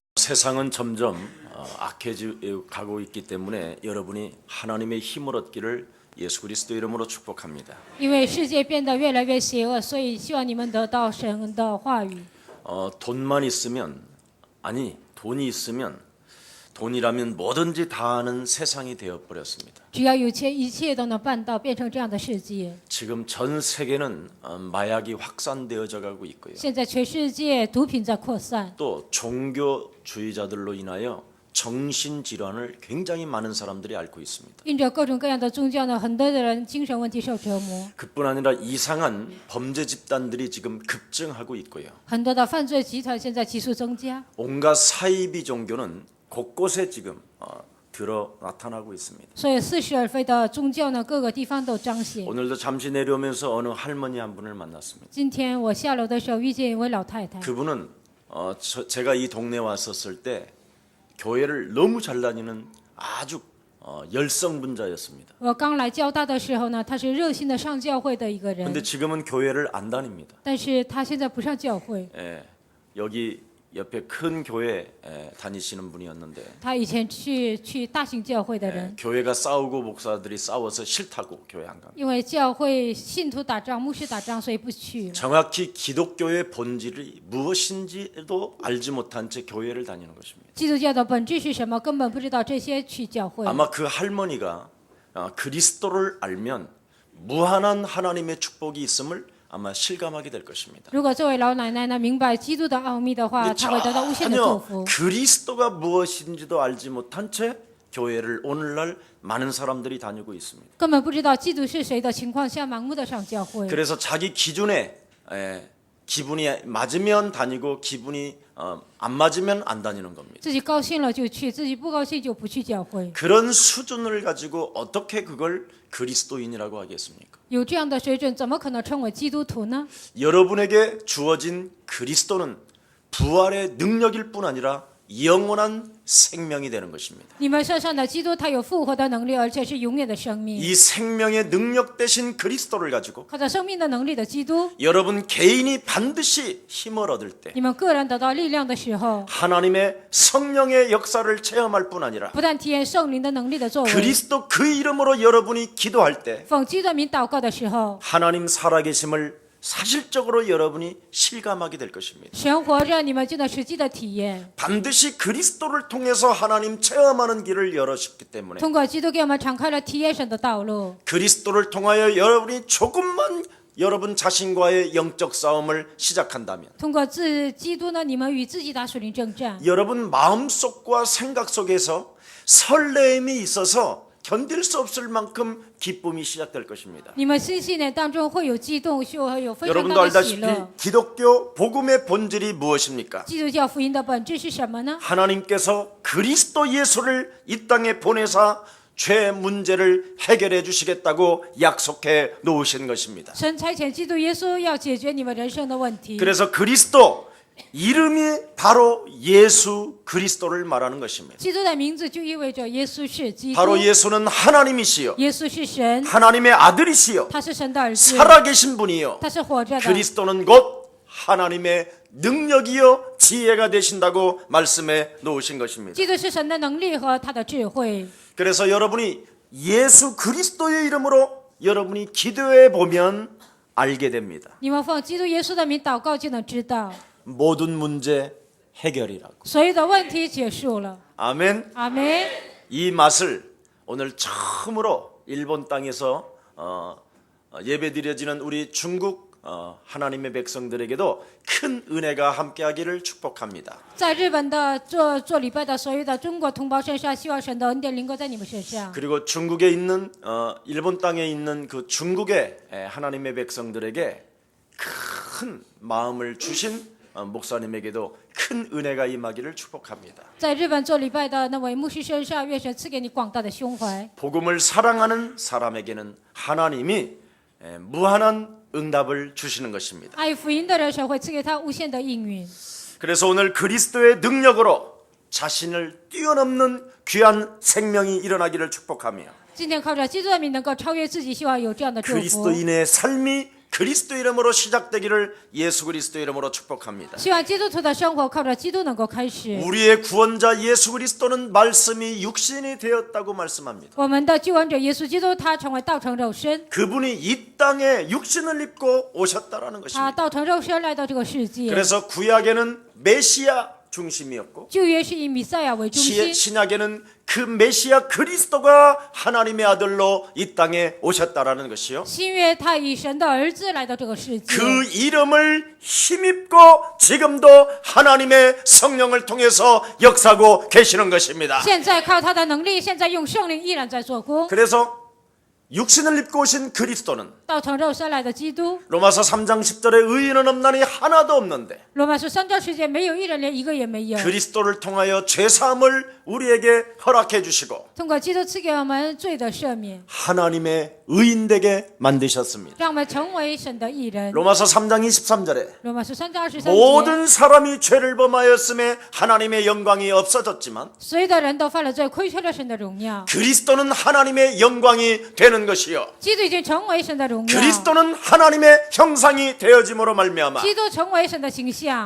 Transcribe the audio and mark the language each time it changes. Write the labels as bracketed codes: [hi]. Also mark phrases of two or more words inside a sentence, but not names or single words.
[ko] 세상은 점점 악해져 가고 있기 때문에 여러분이 하나님의 힘을 얻기를 예수 그리스도 이름으로 축복합니다. [zh] 因为世界变得越来越邪恶，所以希望你们得到神的话语。 [ko] 돈만 있으면 돈이 있으면 돈이라면 뭐든지 다 하는 세상이 되어 버렸습니다. [zh] 只要有钱，一切都能办到，变成这样的世界。 [ko] 지금 전 세계는 마약이 확산되어져 가고 있고요. [zh] 现在全世界毒品在扩散， [ko] 또 종교주의자들로 인하여 정신질환을 굉장히 많은 사람들이 앓고 있습니다. [zh] 因着各种各样的宗教呢，很多的人精神问题受折磨， [ko] 그뿐 아니라 이상한 범죄 집단들이 지금 급증하고 있고요. [zh] 很多的犯罪集团现在急速增加。 [ko] 온갖 사이비 종교는 곳곳에 지금 들어 나타나고 있습니다. [zh] 所以似是而非的宗教呢，各个地方都彰显。 [ko] 오늘도 잠시 내려오면서 어느 할머니 한 분을 만났습니다. [zh] 今天我下楼的时候遇见一位老太太， [ko] 그분은 제가 이 동네에 왔었을 때 교회를 너무 잘 다니는 아주 열성분자였습니다. [zh] 我刚来交大的时候呢，她是热心的上教会的一个人， [ko] 근데 지금은 교회를 안 다닙니다. [zh] 但是她现在不上教会。 [ko] 여기 옆에 큰 교회 다니시는 분이었는데 [zh] 她以前去大型教会的人， [ko] 교회가 싸우고 목사들이 싸워서 싫다고 교회 안 갑니다. [zh] 因为教会信徒打仗、牧师打仗，所以不去。 [ko] 정확히 기독교의 본질이 무엇인지도 알지 못한 채 교회를 다니는 것입니다. [zh] 基督教的本质是什么？根本不知道，这些去教会。 [ko] 아마 그 할머니가 그리스도를 알면 무한한 하나님의 축복이 있음을 아마 실감하게 될 것입니다. [zh] 如果这位老奶奶呢明白基督的奥秘的话，她会得到无限的祝 [ko] 전혀 [zh] 福。 [ko] 그리스도가 무엇인지도 알지 못한 채 교회를 오늘날 많은 사람들이 다니고 있습니다. [zh] 根本不知道基督是谁的情况下，盲目的上教会。 [ko] 그래서 자기 기준에 기분이 맞으면 다니고 기분이 안 맞으면 안 다니는 겁니다. [zh] 自己高兴了就去，自己不高兴就不去教会。 [ko] 그런 수준을 가지고 어떻게 그걸 그리스도인이라고 하겠습니까? [zh] 有这样的水准，怎么可能称为基督徒呢？ [ko] 여러분에게 주어진 그리스도는 부활의 능력일 뿐 아니라 영원한 생명이 되는 것입니다. [zh] 你们身上的基督，他有复活的能力，而且是永远的生命。 [ko] 이 생명의 능력 대신 그리스도를 가지고 [zh] 靠着生命的能力的基督， [ko] 여러분 개인이 반드시 힘을 얻을 때 [zh] 你们个人得到力量的时候， [ko] 하나님의 성령의 역사를 체험할 뿐 아니라 [zh] 不但体验圣灵的能力的作为， [ko] 그리스도 그 이름으로 여러분이 기도할 때 [zh] 奉基督的名祷告的时候， [ko] 하나님 살아계심을 사실적으로 여러분이 실감하게 될 것입니다. [zh] 神活着，你们就能实际的体验。 [ko] 반드시 그리스도를 통해서 하나님 체험하는 길을 열어주기 때문에 [zh] 通过基督给我们敞开了体验神的道路。 [ko] 그리스도를 통하여 여러분이 조금만 여러분 자신과의 영적 싸움을 시작한다면 [zh] 通过基督呢，你们与自己打属灵征战。 [ko] 여러분 마음속과 생각 속에서 설레임이 있어서 견딜 수 없을 만큼 기쁨이 시작될 것입니다. [zh] 你们心系呢当中会有激动，会有非常 [ko] 여러분도 [zh] 大的喜 [ko] 알다시피 [zh] 乐。 [ko] 기독교 복음의 본질이 무엇입니까? [zh] 基督教福音的本质是什么呢？ [ko] 하나님께서 그리스도 예수를 이 땅에 보내사 죄 문제를 해결해 주시겠다고 약속해 놓으신 것입니다. [zh] 神差遣基督耶稣要解决你们人生的问题。 [ko] 그래서 그리스도 이름이 바로 예수 그리스도를 말하는 것입니다. [zh] 基督的名字就意味着耶稣是基督， [ko] 바로 예수는 하나님이시요 [zh] 耶稣是神， [ko] 하나님의 아들이시요 [zh] 他是神的儿子， [ko] 살아계신 분이요 [zh] 他是活着的。 [ko] 그리스도는 곧 하나님의 능력이요 지혜가 되신다고 말씀해 놓으신 것입니다. [zh] 基督是神的能力和他的智慧。 [ko] 그래서 여러분이 예수 그리스도의 이름으로 여러분이 기도해 보면 알게 됩니다. [zh] 你们奉基督耶稣的名祷告，就能知道 [ko] 모든 문제 해결이라고. [zh] 所有的问题结束了。 [ko] 아멘. [zh] 阿门。 [ko] 이 맛을 오늘 처음으로 일본 땅에서 예배드려지는 우리 중국 하나님의 백성들에게도 큰 은혜가 함께하기를 축복합니다. [zh] 在日本的做礼拜的所有的中国同胞身上，希望神的恩典临过在你们身上。 [ko] 그리고 중국에 있는 일본 땅에 있는 그 중국의 하나님의 백성들에게 큰 마음을 주신 목사님에게도 큰 은혜가 임하기를 축복합니다. [zh] 在日本做礼拜的那位牧师身上，愿神赐给你广大的胸怀。 [ko] 복음을 사랑하는 사람에게는 하나님이 무한한 응답을 주시는 것입니다. [zh] 爱福音的人，神会赐给他无限的应允。 [ko] 그래서 오늘 그리스도의 능력으로 자신을 뛰어넘는 귀한 생명이 일어나기를 축복하며 [zh] 今天靠着基督的名能够超越自己，希望有这样的祝福。 [ko] 그리스도인의 삶이 그리스도 이름으로 시작되기를 예수 그리스도 이름으로 축복합니다. [zh] 希望基督徒的生活靠着基督能够开始。 [ko] 우리의 구원자 예수 그리스도는 말씀이 육신이 되었다고 말씀합니다. [zh] 我们的救恩者耶稣基督，他成为道成肉身， [ko] 그분이 이 땅에 육신을 입고 오셨다라는 [zh] 他 [ko] 것입니다. [zh] 道成肉身来到这个世界。 [ko] 그래서 구약에는 메시아 중심이었고 [zh] 旧约是以弥赛亚为中心， [ko] 신약에는 그 메시아 그리스도가 하나님의 아들로 이 땅에 오셨다라는 것이요. [zh] 新约他以神的儿子来到这个世界。 [ko] 그 이름을 힘입고 지금도 하나님의 성령을 통해서 역사하고 계시는 것입니다. [zh] 现在靠他的能力，现在用圣灵依然在做工。 [ko] 그래서 육신을 입고 오신 그리스도는 [zh] 道成肉身来的基督， [ko] 로마서 3장 10절에 의인은 없나니 하나도 없는데 [zh] 罗马书3章10节没有一人，连一个也没有。 [ko] 그리스도를 통하여 죄사함을 우리에게 허락해 주시고 [zh] 通过基督赐给我们罪的赦免， [ko] 하나님의 의인되게 만드셨습니다. [zh] 让我们成为神的义人。 [ko] 로마서 3장 23절에 [zh] 罗马书3章23节， [ko] 모든 사람이 죄를 범하였음에 하나님의 영광이 없어졌지만 [zh] 所有的人都犯了罪，亏缺了神的荣耀。 [ko] 그리스도는 하나님의 영광이 되는 것이요 [zh] 基督已经成为神的荣耀， [ko] 그리스도는 하나님의 형상이 되어짐으로 말미암아 [zh] 基督成为神的形象。